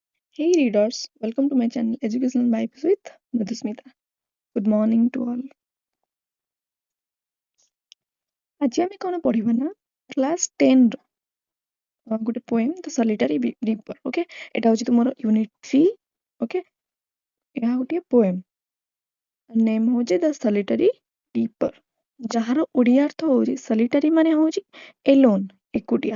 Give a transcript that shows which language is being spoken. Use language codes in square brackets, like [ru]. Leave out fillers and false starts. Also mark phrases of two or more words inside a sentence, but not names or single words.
[en] Hey readers, welcome to my channel Educational Vibes with Madhusmita. Good morning to all. [or] ଆଜି ଆମେ କ'ଣ ପଢିବା ନା କ୍ଲାସ୍ 10 ର ଗୋଟେ ପୋଏମ୍ ଦ ସଲିଟାରୀ ରିପର। ଓକେ, ଏଟା ହଉଛି ତୁମର ୟୁନିଟ୍ 3। ଓକେ, ଏହା ଗୋଟିଏ ପୋଏମ୍, ନେମ୍ ହଉଛି ଦ ସଲିଟାରୀ ରିପର, ଯାହାର ଓଡ଼ିଆ ଅର୍ଥ ହଉଛି ସଲିଟାରୀ ମାନେ ହଉଛି ଏଲୋନ୍, ଏକୁଟିଆ।